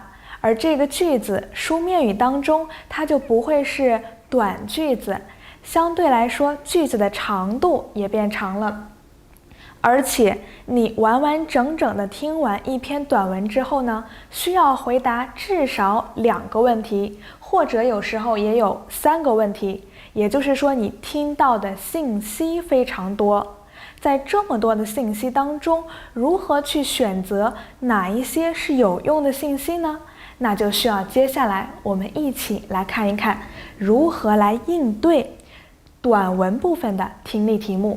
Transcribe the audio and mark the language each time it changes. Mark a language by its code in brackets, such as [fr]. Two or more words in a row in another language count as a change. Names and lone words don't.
[zh] 而這個句子書面語當中，它就不會是短句子，相對來說句子的長度也變長了。而且你完完整整的聽完一篇短文之後呢，需要回答至少2個問題，或者有時候也有3個問題。也就是說，你听到的信息非常多。在這麼多的信息當中，如何去選擇哪一些是有用的信息呢？那就需要接下來我們一起來看一看如何來應對短文部分的听力題目。